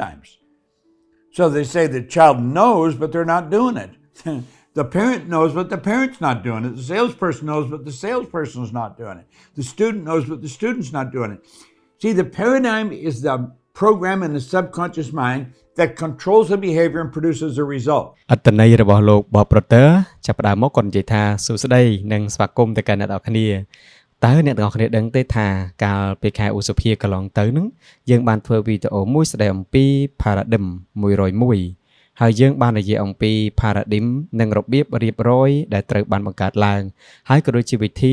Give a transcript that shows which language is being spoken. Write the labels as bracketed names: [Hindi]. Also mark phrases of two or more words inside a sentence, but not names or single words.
[English] So they say the child knows, but they're not doing it. The parent knows what the parent's not doing it. The salesperson knows what the salesperson's not doing it. The student knows what the student's not doing it. See, the paradigm is the program in the subconscious mind that controls the behavior and produces a result. [Khmer] អត្តន័យរបស់លោក Bob Proctor ចាប់ផ្ដើមមកគាត់និយាយថាសួស្តីនិងស្វាគមន៍ទៅកាន់អ្នកទាំងអស់គ្នាតើអ្នកទាំងអស់គ្នាដឹងទេថាកាលពីខែឧសភាកន្លងទៅនឹងយើងបានធ្វើវីដេអូមួយស្ដីអំពី paradigm 101ហើយយើងបាននិយាយអំពី paradigm និងរបៀបរៀបរយដែលត្រូវបានបង្កើតឡើងហើយក៏ដូចជាវិធី